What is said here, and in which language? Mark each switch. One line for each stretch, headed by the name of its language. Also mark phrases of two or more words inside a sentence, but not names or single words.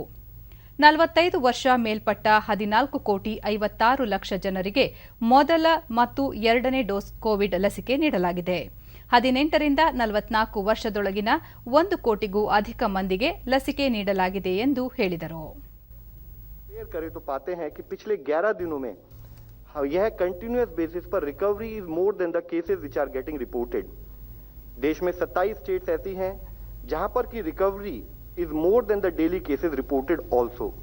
Kannada: 45 ವರ್ಷ ಮೇಲ್ಪಟ್ಟ 14,56,00,000 ಜನರಿಗೆ ಮೊದಲ ಮತ್ತು ಎರಡನೇ ಡೋಸ್ ಕೋವಿಡ್ ಲಸಿಕೆ ನೀಡಲಾಗಿದೆ. 18 ರಿಂದ 44 ವರ್ಷದೊಳಗಿನ 1 ಕೋಟಿಗೂ ಅಧಿಕ ಮಂದಿಗೆ ಲಸಿಕೆ ನೀಡಲಾಗಿದೆ ಎಂದು ಹೇಳಿದರು.
Hindi: करें तो पाते हैं कि पिछले 11 दिनों में यह
English: continuous basis पर recovery is more than the cases which are getting reported.
Hindi: देश में
English: 27 स्टेट्स
Hindi: ऐसी हैं जहां पर की
English: recovery is more than the daily cases reported also.